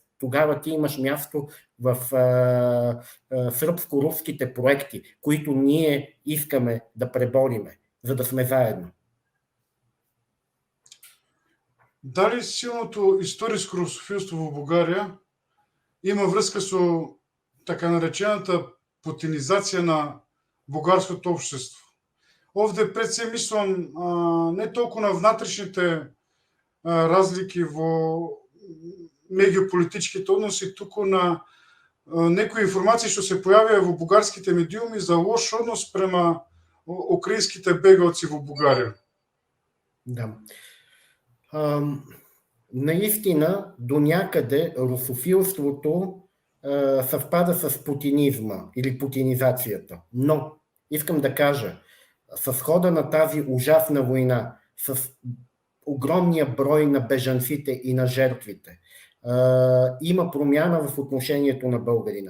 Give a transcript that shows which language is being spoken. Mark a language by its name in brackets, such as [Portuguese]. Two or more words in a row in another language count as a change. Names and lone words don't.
[Bulgarian] Тогава ти имаш място в сръбско-руските проекти, които ние искаме да пребориме, за да сме заедно. [Macedonian] Дали силното историско русофилство в България има връзка с така наречената путинизация на бугарското общество? Овде пред се мислам не толкова на внатрешните разлики во меѓуполитичките односи, туку на некои информации што се појавија во бугарските медиуми за лош однос према украинските бегалци во Бугарија. [Bulgarian] Да. Наистина, до някъде русофилството съвпада с путинизма или путинизацията. Но, искам да кажа, с хода на тази ужасна война, с огромния брой на бежанците и на жертвите, има промяна в отношението на българина.